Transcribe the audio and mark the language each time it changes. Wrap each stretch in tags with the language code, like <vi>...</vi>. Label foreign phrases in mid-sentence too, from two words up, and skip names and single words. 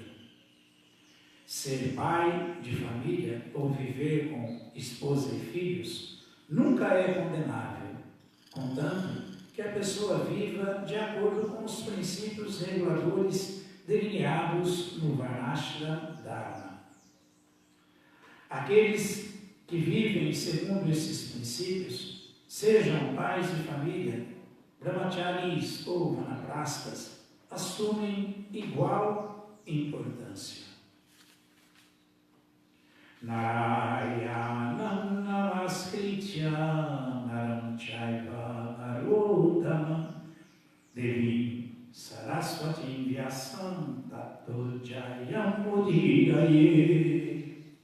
<pt>Ser pai de família ou viver com esposa e filhos nunca é condenável, contanto que a pessoa viva de acordo com os princípios reguladores delineados no Varnashram Dharma. Aqueles que vivem segundo esses princípios, sejam pais de família, brahmacharis ou vanaprastas, assumem igual importância.</pt> <sa>नारायणं नमस्कृत्य नरं चैव नरोत्तमम् देवीं सरस्वतीं व्यासं ततो जयमुदीरयेत्</sa>